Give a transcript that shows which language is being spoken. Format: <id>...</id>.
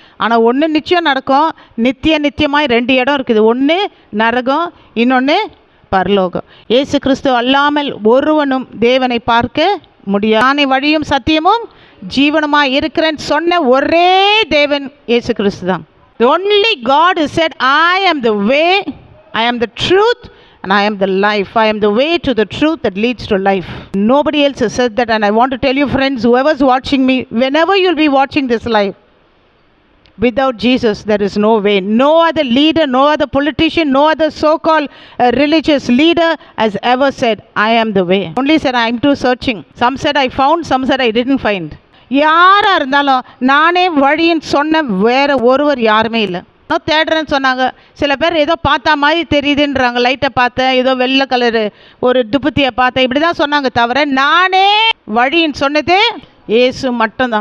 <ta>ஆனால் ஒன்று நிச்சயம் நடக்கும், நித்தியமாய் 2 இடம் இருக்குது. ஒன்று நரகம், இன்னொன்று பரலோகம். இயேசு கிறிஸ்து அல்லாமல் ஒருவனும் தேவனை பார்க்க முடியாது. நானே வழியும் சத்தியமும் ஜீவனமாக இருக்கிறேன்னு சொன்ன ஒரே தேவன் இயேசு கிறிஸ்து தான்.</ta> <en>The only God who said, I am the way, I am the truth, and I am the life. I am the way to the truth that leads to life. Nobody else has said that. And I want to tell you, friends, whoever's watching me, whenever you'll be watching this live, without Jesus there is no way. No other leader, no other politician, no other so-called religious leader has ever said, I am the way. Only said, I am too searching. Some said I found, some said I didn't find.</en> <ta>யாராக இருந்தாலும் நானே வழின்னு சொன்ன வேறு ஒருவர் யாருமே இல்லை. தேடுறேன்னு சொன்னாங்க. சில பேர் ஏதோ பார்த்தா மாதிரி தெரியுதுன்றாங்க. லைட்டை பார்த்தேன், ஏதோ வெள்ளை கலரு ஒரு துப்பத்தியை பார்த்தேன், இப்படி தான் சொன்னாங்க. தவிர நானே வழின்னு சொன்னதே இயேசு மட்டும்தான்.</ta>